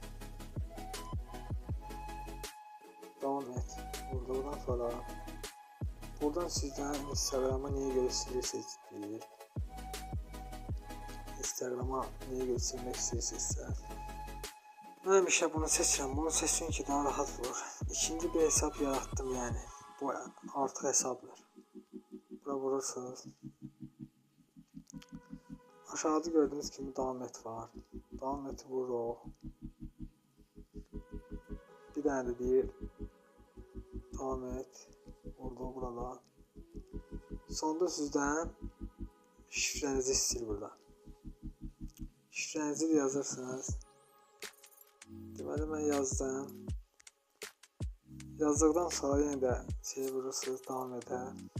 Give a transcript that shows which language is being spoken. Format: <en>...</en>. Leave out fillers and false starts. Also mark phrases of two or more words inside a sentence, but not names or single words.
<tr>Devam et.</tr> <az>Buradan sonra buradan sizdən Instagram'a niyə görə silirsiniz deyir. Instagram'a niyə görə silmək istəyirsinizsə. Mən bir şey bunu seçirəm. Bunu seçin ki daha rahat olur.</az> <tr>İkinci bir hesap yarattım yani.</tr> <az>Bu artık hesaplar. Bura vurursunuz.</az> <tr>Aşağıda gördüğünüz gibi devam et var.</tr> <az>Devam et vururuq. Bir tane de deyir. Devam et. Vurdu burada. Sonda sizdən şifrenizi istəyir burada. Şifrenizi de yazırsınız. Deməli mən yazdım. Yazdıqdan sonra yenə də vurursunuz, devam edər.</az>